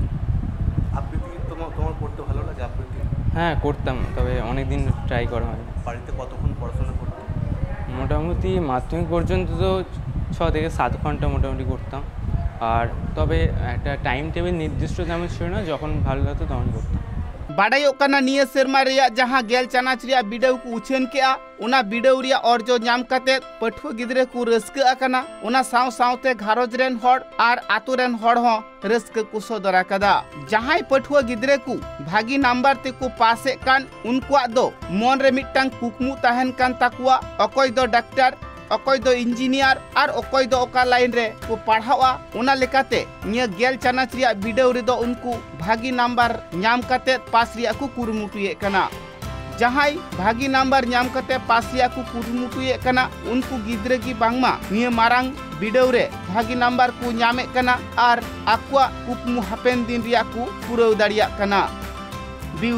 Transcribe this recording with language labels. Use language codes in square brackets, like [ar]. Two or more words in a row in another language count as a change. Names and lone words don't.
[bn] আবৃত্তি তোমার করতে ভালো লাগে? আবৃত্তি হ্যাঁ করতাম, তবে অনেক দিন ট্রাই করা হয়নি। বাড়িতে কতক্ষণ পড়াশোনা করতে? মোটামুটি মাধ্যমিক পর্যন্ত তো 6 থেকে 7 ঘন্টা মোটামুটি করতাম। আর তবে একটা টাইম টেবিল নির্দিষ্ট তেমন ছিল না, যখন ভালো লাগতো তখন করতাম। [sat] बाडायोक कना निया सेरमा रिया जहां गेल चानाच रिया वीडियो को उछन केआ उना वीडियो रिया अर्जो नाम काते पठुआ गिद्रे को रस्का आकना उना साव सावते घारोज रेन हर आर आतु रेन हर हो रस्का को सदरा कदा जहां पठुआ गिद्रे को भागी नंबर ते को पासे कान उनको दो मन रे मिटटांग कुकमु ताहन कान ताकुआ अकोय दो डॉक्टर अकोय दो इंजीनियर और अकोय दो ओका लाइन रे को पढ़ावा उना लेकाते निया गेल चानाच रिया वीडियो रे दो उनको भागी नंबर नाम काते पास रिया को कुरुमुटुए कना जहां भागी नंबर नाम कते पास रिया को कुरुमुटुए कना उनको गिद्रे की बांगमा निये मारांग बिडव रे भागी नंबर को नामे कना और आकुआ कुकमु हापेन दिन रिया को पुरौ दाड़िया कना।